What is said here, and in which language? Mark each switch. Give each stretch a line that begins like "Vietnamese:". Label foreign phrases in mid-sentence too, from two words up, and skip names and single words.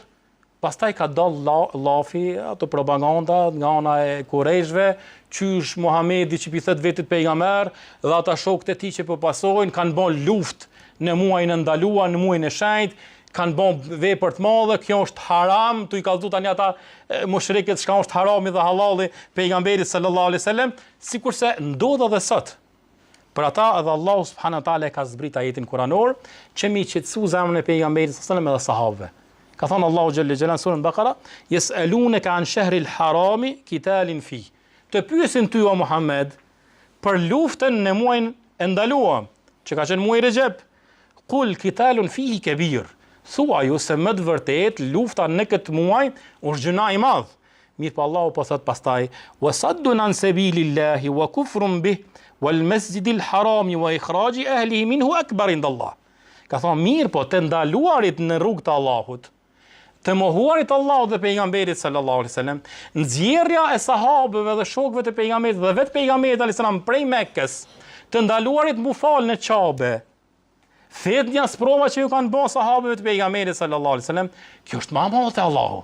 Albanian: Pastaj ka dal lafi ato propaganda nga ana e Kurejshve, qysh Muhamedi që i thet vetit pejgamber dhe ata shokët e tij që po pasojnë kanë bën luftë në muajin e ndaluar, në muajin e shenjtë, kanë bën vepër të mëdha, kjo është haram, tu i kallzu tani ata mushrikët çka është harami dhe halali pejgamberit
Arabic: صلى الله عليه وسلم,
Albanian: sikurse ndodh edhe sot. Për ata edhe Allahu
Arabic: سبحانه وتعالى
Albanian: ka zbrit ajetin kuranor që mi qetësu zemrën e pejgamberit
Arabic: صلى الله عليه وسلم
Albanian: dhe sahabëve. Ka thënë Allahu
Arabic: جل جلاله surën Bakara, "يسألونك عن الشهر الحرام قتال فيه."
Albanian: Të pyesin ty o Muhammed për luftën në muajin e ndaluar, që ka qenë muaji Rexhep.
Arabic: قل قتال فيه كبير.
Albanian: Thuaj ju se më të vërtet lufta në këtë muaj është gjuna i madh. Mirë po Allahu po thot pastaj,
Arabic: "وصد عن سبيل الله وكفر به والمسجد الحرام وإخراج أهله منه أكبر عند الله."
Albanian: Ka thonë mirë po të ndaluarit në rrugt të Allahut, të mohuarit Allahut dhe pejgamberit
Arabic: صلى الله عليه وسلم,
Albanian: nxjerrja e sahabëve dhe shokëve të pejgamberit dhe vetë pejgamberit
Arabic: عليه السلام
Albanian: prej Mekkës, të ndaluarit mu fal në Qabe, fitnja sprova që ju kanë bërë sahabëve të pejgamberit
Arabic: صلى الله عليه وسلم,
Albanian: kjo është më e madhe te Allahu.